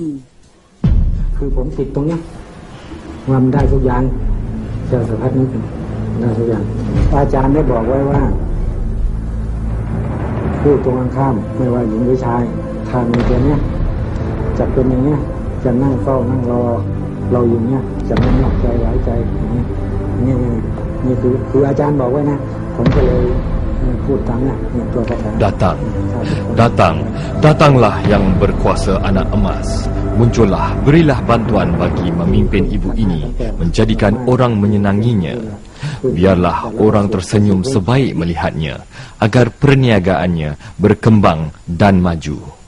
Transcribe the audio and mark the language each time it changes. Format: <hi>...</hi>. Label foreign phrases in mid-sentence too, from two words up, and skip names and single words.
<th>คือผมติดตรงเนี้ยว่ามันได้ทุกอย่างเจ้าสารพัดนึกได้ทุกอย่างอาจารย์ได้บอกไว้ว่าพูดตรงกันข้ามไม่ว่าหญิงหรือชายถ้ามีตัวเนี้ยจะเป็นอย่างเนี้ยจะนั่งเฝ้านั่งรอเราอยู่เนี้ยจะไม่นอกใจหลายใจอย่างนี้นี่คืออาจารย์บอกไว้นะผมก็เลยพูดตามเนี่ยตัวคาถา</th> <ms>Datanglah yang berkuasa anak emas. Muncullah, berilah bantuan bagi memimpin ibu ini, menjadikan orang menyenanginya. Biarlah orang tersenyum sebaik melihatnya, agar perniagaannya berkembang dan maju.</ms>